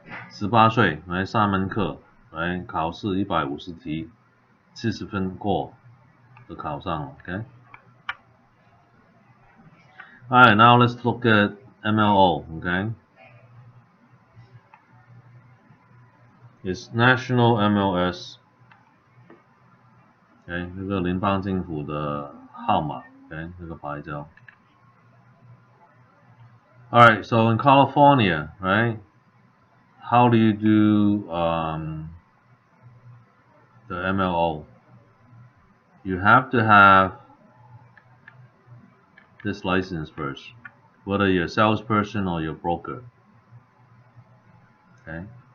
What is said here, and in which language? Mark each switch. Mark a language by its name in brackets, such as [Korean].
[Chinese] 18岁来上门课，来考试150题，40分过就考上了。 Okay. [English] Alright, now let's look at MLO. Okay. It's National MLS. [Chinese] Okay, 这个联邦政府的号码。 Okay, 这个牌照。 [English] Alright, so in California, right? How do you do the MLO? You have to have this license first, whether you're a salesperson or you're a broker. Okay.